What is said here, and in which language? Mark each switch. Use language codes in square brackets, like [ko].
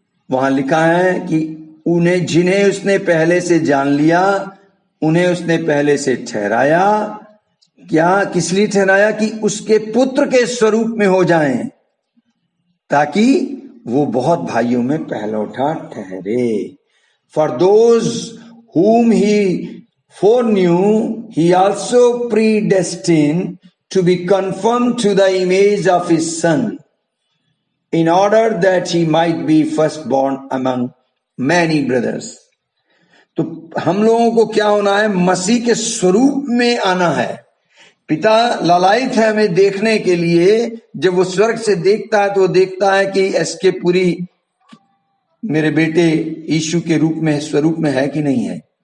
[hi] वहां लिखा है कि उन्हें जिन्हें उसने पहले से जान लिया, उन्हें उसने पहले से ठहराया, क्या किस लिए ठहराया? कि उसके पुत्र के स्वरूप में हो जाएं, ताकि वो बहुत भाइयों में पहलौठा ठहरे। [en] For those whom he foreknew he also predestined to be conformed to the image of his son, in order that he might be firstborn among many brothers. [hi] तो हम लोगों को क्या होना है? मसीह के स्वरूप में आना है। पिता लालायित है हमें देखने के लिए। जब वो स्वर्ग से देखता है तो वो देखता है कि एसके पूरी मेरे बेटे यीशु के रूप में, स्वरूप में है कि नहीं है।